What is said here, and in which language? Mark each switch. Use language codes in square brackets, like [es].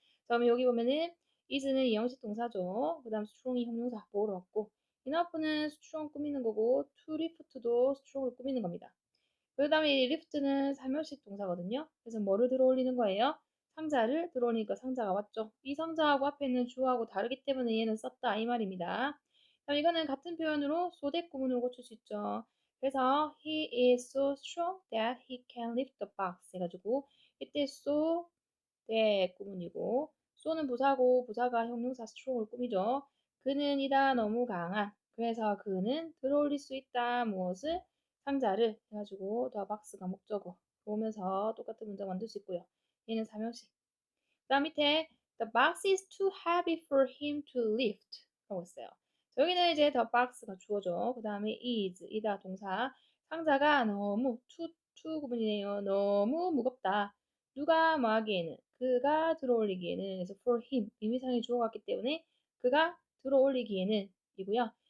[ko] 그러면 여기 보면은 is는 이형식 동사죠. 그 다음 strong이 형용사 보호로 왔고 enough는 strong 꾸미는 거고 to lift도 strong을 꾸미는 겁니다. 그 다음에 lift는 3형식 동사거든요. 그래서 뭐를 들어 올리는 거예요? 상자를 들어오니까 상자가 왔죠. 이 상자하고 앞에 있는 주어하고 다르기 때문에 얘는 썼다 이 말입니다. 그럼 이거는 같은 표현으로 so that 구문으로 고칠 수 있죠. [en] 그래서 he is so strong that he can lift the box 해가지고 이때 so that 구문이고 so는 부사고 부사가 형용사 strong을 꾸미죠. [ko] 그는 이다 너무 강한. 그래서 그는 들어올릴 수 있다 무엇을 상자를 해가지고 the box 가 목적어 오면서 똑같은 문장 만들 수 있고요. 얘는 3형식. [en] 그 다음 밑에 the box is too heavy for him to lift 라고 했어요. [ko] 여기는 이제 the box가 주어죠. 그 다음에 is, 이다 동사. 상자가 너무 too 구문이네요. 너무 무겁다. 누가 뭐 하기에는 그가 들어올리기에는 그래서 for him 의미상의 주어가 같기 때문에 그가 들어올리기에는 이고요.